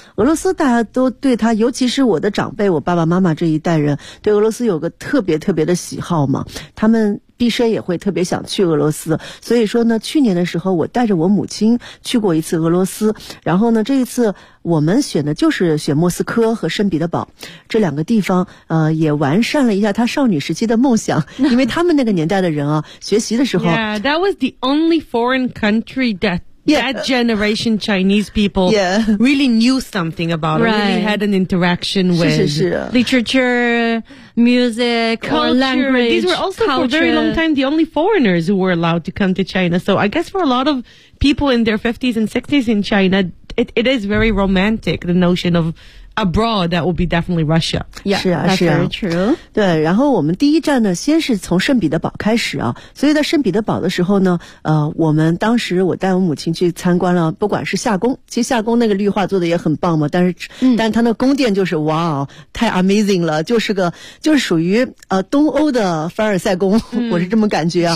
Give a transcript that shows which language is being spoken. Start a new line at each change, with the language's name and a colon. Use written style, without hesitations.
Chinese: 俄罗斯大家都对他，尤其是我的长辈，我爸爸妈妈这一代人对俄罗斯有个特别特别的喜好嘛，他们毕生也会特别想去俄罗斯，所以说呢去年的时候我带着我母亲去过一次俄罗斯，然后呢这一次我们选的就是选莫斯科和圣彼得堡这两个地方，也完善了一下他少女时期的梦想，因为他们那个年代的人啊学习的时候
English: Yeah, that was the only foreign country that that generation Chinese people really knew something about it, really had an interaction with
Chinese: 是是是、
English: 啊、literature, music, culture, language. These were also、 culture. For a very long time the only foreigners who were allowed to come to China. So I guess for a lot of people in their 50s and 60s in China, it is very romantic, the notion of... Abroad, that would be definitely Russia. Yeah,
Chinese: 是啊，是啊
English: ，true.
Chinese: 对，然后我们第一站呢，先是从圣彼得堡开始啊。所以在圣彼得堡的时候呢，我们当时我带我母亲去参观了，不管是夏宫，其实夏宫那个绿化做的也很棒嘛。但是，但它那宫殿就是哇哦，太 amazing 了，就是属于东欧的凡尔赛宫，我是这么感觉啊。